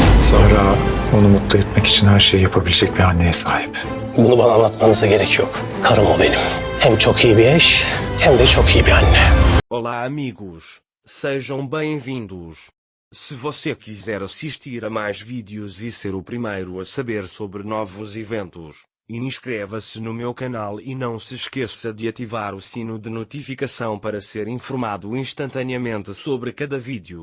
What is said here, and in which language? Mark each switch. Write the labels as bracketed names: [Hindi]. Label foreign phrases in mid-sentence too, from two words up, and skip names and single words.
[Turkish] Sahra onu mutlu etmek için her şeyi yapabilecek bir anneye sahip. Bunu bana anlatmanıza gerek yok. Karım o benim. Hem çok iyi bir eş, hem de çok iyi bir anne. [Portuguese] Olá amigos, sejam bem-vindos. Se você quiser assistir a mais vídeos e ser o primeiro a saber sobre novos eventos, inscreva-se no meu canal e não se esqueça de ativar o sino de notificação para ser informado instantaneamente sobre cada vídeo.